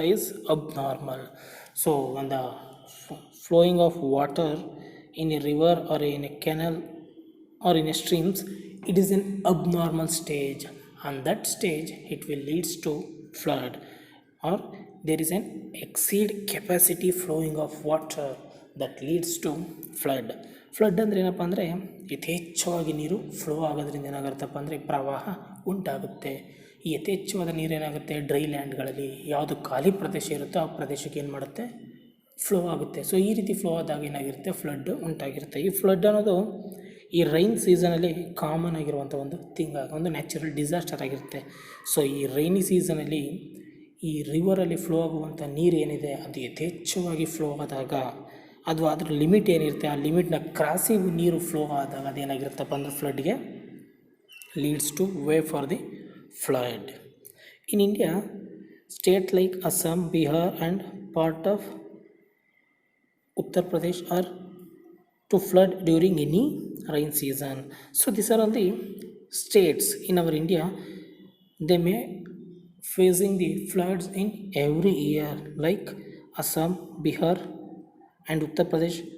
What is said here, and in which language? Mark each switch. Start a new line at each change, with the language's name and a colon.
English: is abnormal. So when the flowing of water in a river or in a canal or in a streams, it is an abnormal stage. On that stage it will leads to flood, or there is an exceed capacity flowing of water that leads to flood.
Kannada: Flood ಅಂದರೆ ಏನಪ್ಪ ಅಂದರೆ ಯಥೇಚ್ಛವಾಗಿ ನೀರು flow ಆಗೋದ್ರಿಂದ ಏನಾಗುತ್ತಪ್ಪ ಅಂದರೆ ಪ್ರವಾಹ ಉಂಟಾಗುತ್ತೆ. ಈ ಯಥೇಚ್ಛವಾದ ನೀರು ಏನಾಗುತ್ತೆ ಡ್ರೈ ಲ್ಯಾಂಡ್ಗಳಲ್ಲಿ ಯಾವುದು ಖಾಲಿ ಪ್ರದೇಶ ಇರುತ್ತೋ ಆ ಪ್ರದೇಶಕ್ಕೆ ಏನು ಮಾಡುತ್ತೆ ಫ್ಲೋ ಆಗುತ್ತೆ. ಸೊ ಈ ರೀತಿ ಫ್ಲೋ ಆದಾಗ ಏನಾಗಿರುತ್ತೆ ಫ್ಲಡ್ ಉಂಟಾಗಿರುತ್ತೆ. ಈ ಫ್ಲಡ್ ಅನ್ನೋದು ಈ ರೈನ್ ಸೀಸನಲ್ಲಿ ಕಾಮನ್ ಆಗಿರುವಂಥ ಒಂದು ಒಂದು ನ್ಯಾಚುರಲ್ ಡಿಸಾಸ್ಟರ್ ಆಗಿರುತ್ತೆ. ಸೊ ಈ ರೈನಿ ಸೀಸನಲ್ಲಿ ಈ ರಿವರಲ್ಲಿ ಫ್ಲೋ ಆಗುವಂಥ ನೀರು ಏನಿದೆ ಅದು ಯಥೇಚ್ಛವಾಗಿ ಫ್ಲೋ ಆದಾಗ ಅದು ಅದರ ಲಿಮಿಟ್ ಏನಿರುತ್ತೆ ಆ ಲಿಮಿಟ್ನ ಕ್ರಾಸಿ ನೀರು ಫ್ಲೋ ಆದಾಗ ಅದೇನಾಗಿರುತ್ತಪ್ಪ ಅಂದರೆ ಫ್ಲಡ್ಗೆ
English: Leads to way for the flood. In India state like Assam, Bihar and part of Uttar Pradesh are to flood during any rain season. So these are all the states in our India. They may facing the floods in every year like Assam, Bihar and Uttar Pradesh.